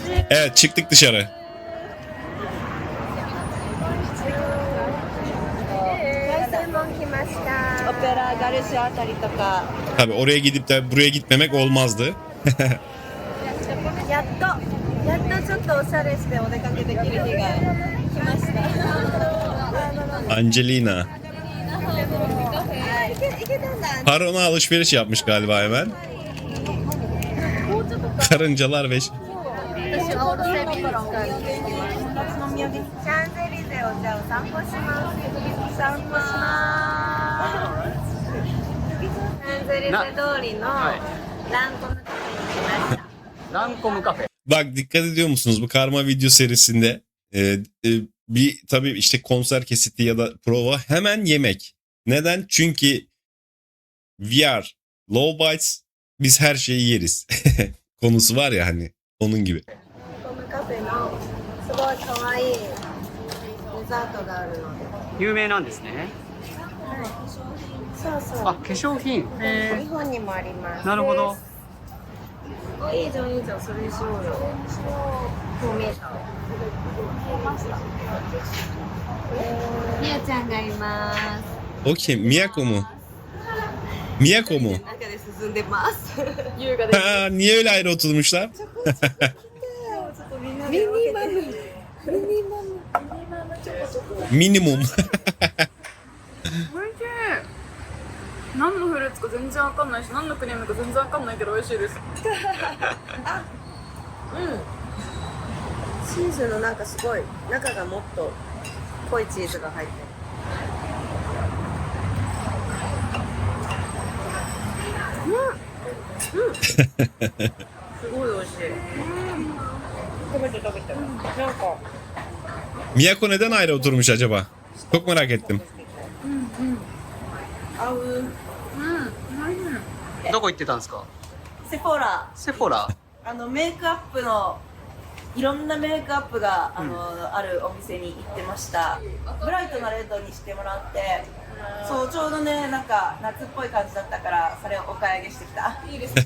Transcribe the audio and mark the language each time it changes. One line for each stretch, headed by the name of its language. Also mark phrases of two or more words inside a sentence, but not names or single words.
Turkish: Evet, çıktık dışarı.
Japanese: 凱旋門来ましたオペラガルシュあたりとか
Turkish: Tabii oraya gidip de buraya gitmemek olmazdı.
Japanese: やっとちょっとおしゃれしてお出かけできる日が来ました Angelina. いけたんだ
Turkish: Harona alışveriş yapmış galiba hemen. Karıncalar ve...
Japanese: 私はオールセービングからお土産に来ました夏の土産シャンゼリゼをじゃあお散歩します散歩しますシャンゼリゼ通りのランコのカフェに来ましたランコムカフェ。
Turkish: Bak dikkat ediyor musunuz bu karma video serisinde bir tabii işte konser kesiti ya da prova hemen yemek. Neden? Çünkü VR,
English: low bites
Turkish: biz her şeyi yeriz. Konusu var ya hani onun gibi.
Japanese: このカフェのすごい可愛いデザートがあるので有名なんですね。そうそうあ、化粧品。日本にもありますなるほど。いいじゃんいいじゃんそれにしようよもう見えたみやちゃんがいます
Turkish: O kim? Miyako mu? Miyako mu?
Japanese: 中で進んでます優雅
Turkish: Ha, niye öyle ayrı oturmuşlar?
Japanese: ミニマム
Turkish: Minimum.
Japanese: おいしい。何のフルーツか全然わかんないし、何のクリームか全然わかんないけど美味しいです。チーズのなんかすごい中がもっと濃いチーズが入ってるすごい美味しい食べてなんか
Turkish: Miyako neden ayrı oturmuş acaba? Çok merak ettim.
Japanese: 合うどこ行ってたんですか。セフォラセフォラ。メイクアップのいろんなメイクアップがあるお店に行ってましたブライトなレッドにしてもらってそうちょうどねなんか夏っぽい感じだったからそれをお買い上げしてきたいいですね